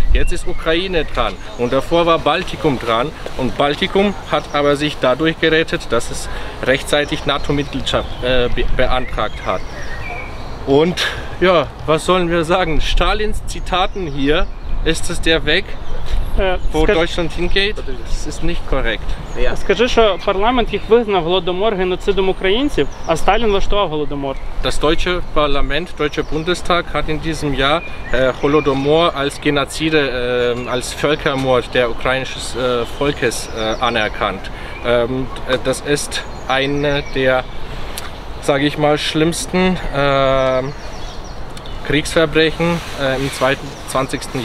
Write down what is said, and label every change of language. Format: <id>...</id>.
<de>Jetzt ist Ukraine dran und davor war Baltikum dran und Baltikum hat aber sich dadurch gerettet, dass es rechtzeitig NATO-Mitgliedschaft beantragt hat. Und ja, was sollen wir sagen? Stalins Zitaten hier, ist es der Weg, wo Deutschland hingeht? Das ist nicht korrekt.</de> <uk>Скажи, що парламент їх визнав голодомор геноцидом українців, а Сталін влаштував голодомор.</uk> <de>Das deutsche Parlament, Deutscher Bundestag hat in diesem Jahr Holodomor als Genozide, als Völkermord der ukrainischen Volkes anerkannt. Das ist eine der, sage ich mal, schlimmsten Kriegsverbrechen im 20.</de>